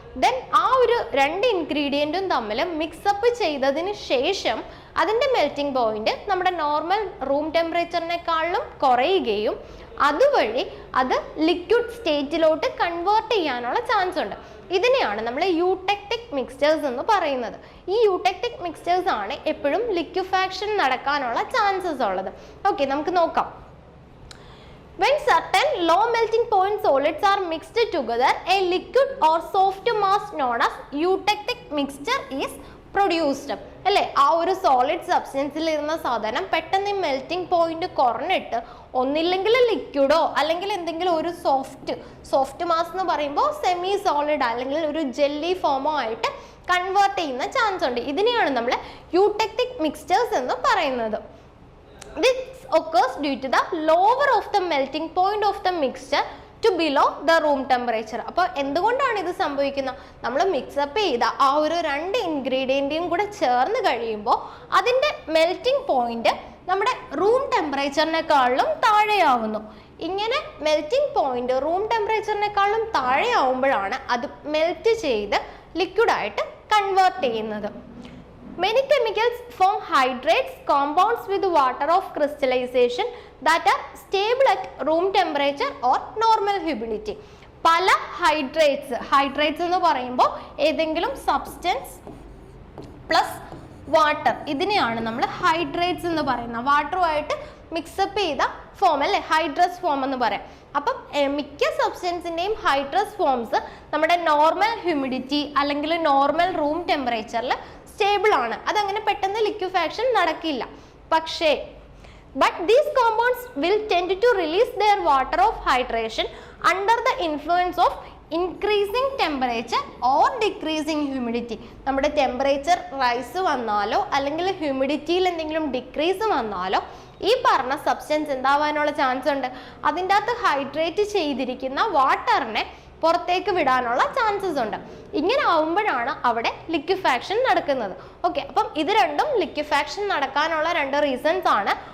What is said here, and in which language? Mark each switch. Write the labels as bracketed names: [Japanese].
[Malayalam] Then ആ ഒരു രണ്ട് ഇൻഗ്രീഡിയൻറ്റും തമ്മിൽ മിക്സപ്പ് ചെയ്തതിന് ശേഷം അതിൻ്റെ മെൽറ്റിംഗ് പോയിന്റ് നമ്മുടെ നോർമൽ റൂം ടെമ്പറേച്ചറിനെക്കാളും കുറയുകയും അതുവഴി അത് ലിക്വിഡ് സ്റ്റേറ്റിലോട്ട് കൺവേർട്ട് ചെയ്യാനുള്ള ചാൻസ് ഉണ്ട്. ഇതിനെയാണ് നമ്മൾ യൂടെക്റ്റിക് മിക്സ്ചേഴ്സ് എന്ന് പറയുന്നത്. ഈ യൂടെക്റ്റിക് മിക്സ്ചേഴ്സ് ആണ് എപ്പോഴും ലിക്വിഫാക്ഷൻ നടക്കാനുള്ള ചാൻസസ് ഉള്ളത്. ഓക്കെ, നമുക്ക് നോക്കാം. [English] When certain low melting point solids are mixed together, a liquid or soft mass known as eutectic mixture is produced. [Malayalam] അല്ലേ, ആ ഒരു സോളിഡ് സബ്സ്റ്റൻസിൽ ഇരുന്ന സാധനം പെട്ടെന്ന് മെൽറ്റിംഗ് പോയിന്റ് കുറഞ്ഞിട്ട് ഒന്നില്ലെങ്കിൽ ലിക്വിഡോ അല്ലെങ്കിൽ എന്തെങ്കിലും ഒരു സോഫ്റ്റ് മാസ് എന്ന് പറയുമ്പോൾ സെമി സോളിഡ് അല്ലെങ്കിൽ ഒരു ജെല്ലി ഫോമോ ആയിട്ട് കൺവേർട്ട് ചെയ്യുന്ന ചാൻസ് ഉണ്ട്. ഇതിനെയാണ് നമ്മൾ യൂടെക്റ്റിക് മിക്സ്ചേഴ്സ് എന്ന് പറയുന്നത്. [English] This occurs due to the lower of the melting point of the mixture to below the room temperature. [Malayalam] അപ്പോൾ എന്തുകൊണ്ടാണ് ഇത് സംഭവിക്കുന്നത്? നമ്മൾ മിക്സപ്പ് ചെയ്ത ആ ഒരു രണ്ട് ഇൻഗ്രീഡിയൻറ്റും കൂടെ ചേർന്ന് കഴിയുമ്പോൾ അതിൻ്റെ മെൽറ്റിംഗ് പോയിന്റ് നമ്മുടെ റൂം ടെമ്പറേച്ചറിനേക്കാളും താഴെയാവുന്നു. ഇങ്ങനെ മെൽറ്റിംഗ് പോയിന്റ് റൂം ടെമ്പറേച്ചറിനേക്കാളും താഴെയാവുമ്പോഴാണ് അത് മെൽറ്റ് ചെയ്ത് ലിക്വിഡായിട്ട് കൺവേർട്ട് ചെയ്യുന്നത്. [English] Many chemicals form hydrates, compounds with water of crystallization that are stable at room temperature or normal humidity. [Malayalam] പല ഹൈഡ്രേറ്റ്സ് എന്ന് പറയുമ്പോൾ ഏതെങ്കിലും സബ്സ്റ്റൻസ് പ്ലസ് വാട്ടർ, ഇതിനെയാണ് നമ്മൾ ഹൈഡ്രേറ്റ്സ് എന്ന് പറയുന്നത്. വാട്ടറുമായിട്ട് മിക്സപ്പ് ചെയ്ത ഫോം അല്ലേ ഹൈഡ്രസ് ഫോം എന്ന് പറയാം. അപ്പം മിക്ക സബ്സ്റ്റൻസിൻ്റെയും ഹൈഡ്രസ് ഫോംസ് നമ്മുടെ നോർമൽ ഹ്യൂമിഡിറ്റി അല്ലെങ്കിൽ നോർമൽ റൂം ടെമ്പറേച്ചറിൽ സ്റ്റേബിൾ ആണ്. അതങ്ങനെ പെട്ടെന്ന് ലിക്വിഫാക്ഷൻ നടക്കില്ല. [English] പക്ഷേ but these compounds will tend to release their water of hydration under the influence of increasing temperature or decreasing humidity. [Malayalam] നമ്മുടെ ടെമ്പറേച്ചർ റൈസ് വന്നാലോ അല്ലെങ്കിൽ ഹ്യൂമിഡിറ്റിയിൽ എന്തെങ്കിലും ഡിക്രീസ് വന്നാലോ ഈ പറഞ്ഞ സബ്സ്റ്റൻസ് എന്താവാനുള്ള ചാൻസ് ഉണ്ട്, അതിൻ്റെ അകത്ത് ഹൈഡ്രേറ്റ് ചെയ്തിരിക്കുന്ന വാട്ടറിനെ പുറത്തേക്ക് വിടാനുള്ള ചാൻസസ് ഉണ്ട്. ഇങ്ങനെ ആവുമ്പോഴാണ് അവിടെ ലിക്വിഫാക്ഷൻ നടക്കുന്നത്. ഓക്കെ, അപ്പം ഇത് രണ്ടും ലിക്വിഫാക്ഷൻ നടക്കാനുള്ള രണ്ട് റീസൺസ് ആണ്.